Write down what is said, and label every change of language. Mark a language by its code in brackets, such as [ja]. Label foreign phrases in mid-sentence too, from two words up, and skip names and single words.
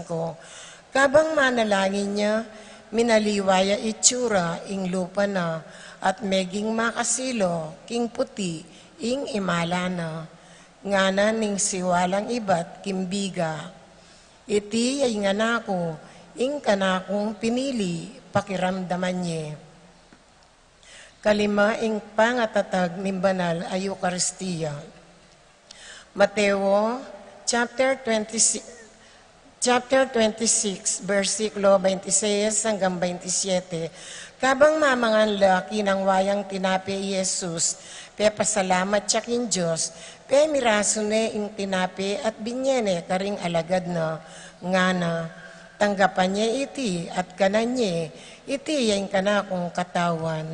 [pam] Kabang manalangin niya, minaliwaya itsura ing lupa na, at meging makasilo, king puti, ing imala na. Ngana ning siwalang ibat, kimbiga. Iti ay nganako, ing kanakong pinili, pakiramdaman niya. Kalima, ing pangatatag ni banal ay Eucharistia. Mateo chapter 26, versikulo 26 hanggang 27. Kabang mamangan laki ng wayang tinapi Jesus, Pe pasalamat siya king Diyos, pe miraso ne ing tinapi at binyene karing alagad na nga na tanggapan niya iti at kananye iti yung kana kong katawan.